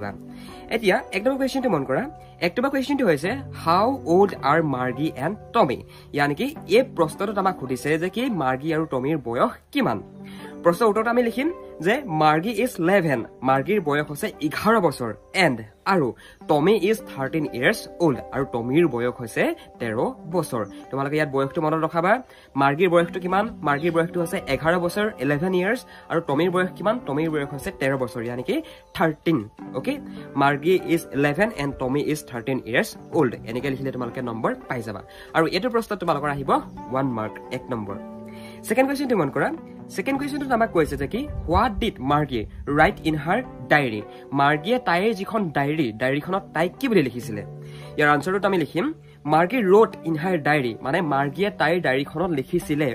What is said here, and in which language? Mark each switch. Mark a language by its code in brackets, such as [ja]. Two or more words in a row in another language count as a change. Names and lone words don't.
[as] এতিয়া এক নম্বৰ কুৱেশ্যনটো মন কৰা। [en] এক নম্বৰ কুৱেশ্যনটো হৈছে how old are Margie and Tommy. [as] ইয়ানি কি এই প্ৰশ্নটোত আমাক সুধিছে যে কি মাৰ্গি আৰু টমিৰ বয়স কিমান। প্ৰশ্নৰ উত্তৰত আমি লিখিম যে [en] Margie is 11, [as] মাৰ্গিৰ বয়স হৈছে 11 বছৰ, এণ্ড আৰু [en] Tommy is 13 years old, [as] আৰু টমিৰ বয়স হৈছে 13 বছৰ। তোমালোকে ইয়াত বয়সটো মনত ৰখাবা। মাৰ্গিৰ বয়সটো কিমান? মাৰ্গিৰ বয়সটো হৈছে 11 বছৰ 11 years, আৰু টমিৰ বয়স কিমান? টমিৰ বয়স হৈছে 13 বছৰ, ইয়ানি কি 13। অ'কে, [en] Margie is 11 and Tommy is 13 years old, [as] এনেকৈ লিখিলে তোমালোকে নম্বৰ পাই যাবা। আৰু এইটো প্ৰশ্নত তোমালোকৰ আহিব 1 mark, 1 নম্বৰ। [en] second question [as] মন কৰা। [en] second question [as] আমাক কৈছে যে কি [en] what did Margie write in her diary. [as] মাৰ্গিয়ে তাইৰ যিখন ডায়েৰীখনত তাইক কি বুলি লিখিছিলে? ইয়াৰ আনচাৰটোত আমি লিখিম [en] Margie wrote in her diary, [as] মানে মাৰ্গিয়ে তাইৰ ডায়েৰীখনত লিখিছিলে।